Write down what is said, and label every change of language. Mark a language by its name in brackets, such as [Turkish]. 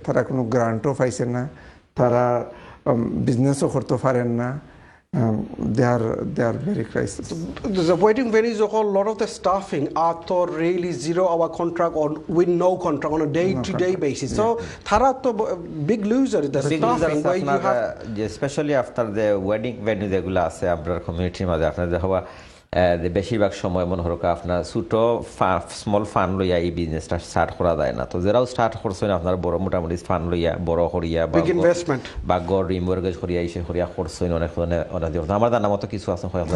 [Bangla] তারা কোনো গ্রান্টও পাইছে না, তারা বিজনেসও করতে পারেন না। [English] They are very crisis. The wedding venues, a lot of the staffing are to really 0-hour contract or with no contract on a day-to-day basis. So, [Bangla] thara to [English] big loser the staffing where you have, especially after the wedding venue [Bangla] যেগুলো আছে আপনার কমিউনিটির মাঝে আপনার দেখা বেশিরভাগ সময় মনে হলো আপনার ছোটো স্মল ফান্ড লইয়া এই বিজনেসটা স্টার্ট করা যায় না। তো যারাও স্টার্ট করছেন আপনার বড় মোটামুটি ফান্ড লইয়া বড় করিয়া বা গড় রিমোর্গেজ করিয়া এসে করিয়া করছেন অনেক আমার জানা মতো কিছু আছে